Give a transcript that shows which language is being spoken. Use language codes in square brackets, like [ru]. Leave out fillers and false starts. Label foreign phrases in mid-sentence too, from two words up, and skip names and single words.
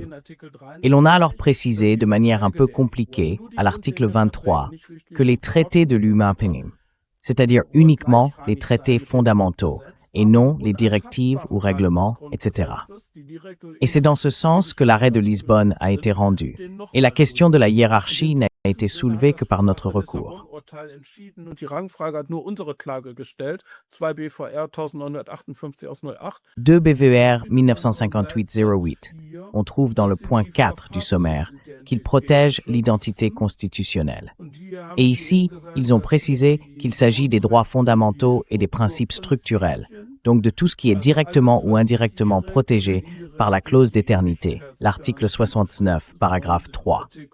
[fr] Et l'on a alors précisé de manière un peu compliquée, à l'article 23, que les traités de l'UMAPING, c'est-à-dire uniquement les traités fondamentaux, et non les directives ou règlements, etc. Et c'est dans ce sens que l'arrêt de Lisbonne a été rendu. Et la question de la hiérarchie n'a été soulevée que par notre recours. [de] Die Rangfrage hat nur unsere Klage gestellt, 2 BVR 1958 aus 08. 2 BVR 1958-08. [fr] On trouve dans le point 4 du sommaire qu'il protège l'identité constitutionnelle. Et ici, ils ont précisé qu'il s'agit des droits fondamentaux et des principes structurels, donc de tout ce qui est directement ou indirectement protégé par la clause d'éternité, l'article 69, paragraphe 3.